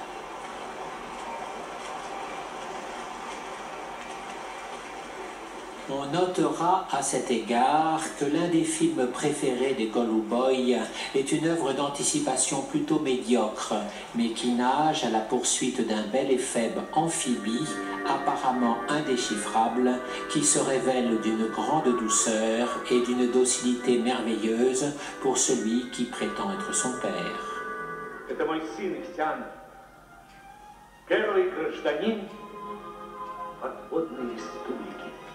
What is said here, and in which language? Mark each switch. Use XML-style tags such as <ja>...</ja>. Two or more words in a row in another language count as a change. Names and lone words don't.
<fr>On notera à cet égard que l'un des films préférés des Galouboy est une œuvre d'anticipation plutôt médiocre, mais qui nage à la poursuite d'un bel et faible amphibie, apparemment indéchiffrable, qui se révèle d'une grande douceur et d'une docilité merveilleuse pour celui qui prétend être son père.</fr> <ru>Это мой сын Ихтиан, первый гражданин подводной республики.</ru>